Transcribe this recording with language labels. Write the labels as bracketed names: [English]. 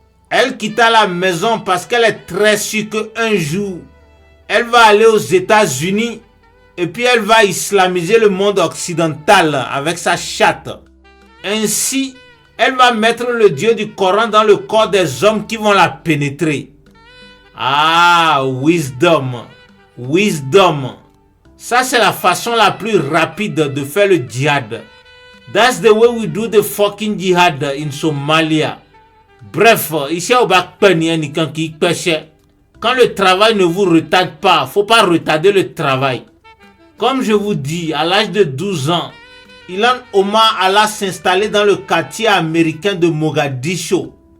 [French] Elle quitta la maison parce qu'elle est très sûre qu'un jour, elle va aller aux États-Unis et puis elle va islamiser le monde occidental avec sa chatte. Ainsi, elle va mettre le Dieu du Coran dans le corps des hommes qui vont la pénétrer. [English] Ah, wisdom. Wisdom. [French] Ça, c'est la façon la plus rapide de faire le djihad. [English] That's the way we do the fucking jihad in Somalia. [French] Bref, ici au Bakpeni, quand le travail ne vous retarde pas, faut pas retarder le travail. Comme je vous dis, à l'âge de 12 ans, Ilhan Omar alla s'installer dans le quartier américain de Mogadiscio.